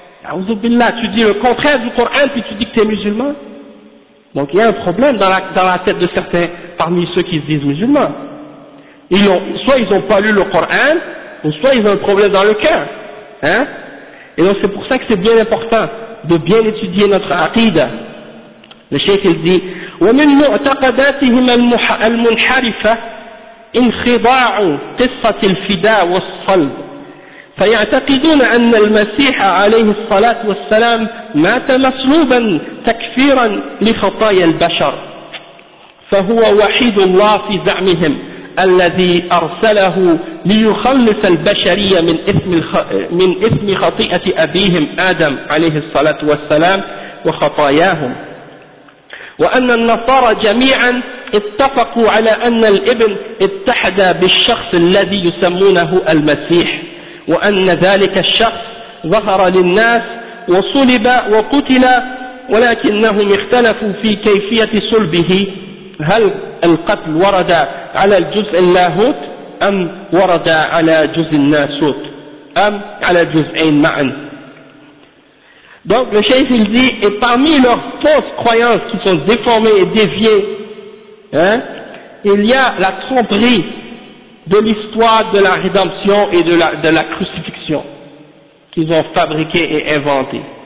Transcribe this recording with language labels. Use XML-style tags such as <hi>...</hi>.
<fr>Auzubillah, tu dis le contraire du Coran puis tu dis que t'es musulman. Donc il y a un problème dans la tête de certains parmi ceux qui se disent musulmans. Soit ils n'ont pas lu le Coran, ou soit ils ont un problème dans le cœur. Hein? Et donc c'est pour ça que c'est bien important de bien étudier notre aqidah. Le cheikh il dit,</fr> <ar>ومن معتقداتهم المنحرفة انخضاع قصة الفداء والصلب فيعتقدون أن المسيح عليه الصلاة والسلام مات مصلوبا تكفيرا لخطايا البشر فهو وحيد الله في زعمهم الذي أرسله ليخلص البشرية من إثم خطيئة أبيهم آدم عليه الصلاة والسلام وخطاياهم وأن النصارى جميعا اتفقوا على أن الابن اتحد بالشخص الذي يسمونه المسيح وأن ذلك الشخص ظهر للناس وصلب وقتل ولكنهم اختلفوا في كيفية صلبه هل القتل ورد على الجزء اللاهوت أم ورد على جزء الناسوت أم على جزئين معا.</ar> <fr>Donc le cheikh il dit, et parmi leurs fausses croyances qui sont déformées et déviées, hein, il y a la tromperie de l'histoire de la rédemption et de la crucifixion qu'ils ont fabriquée et inventée.</fr>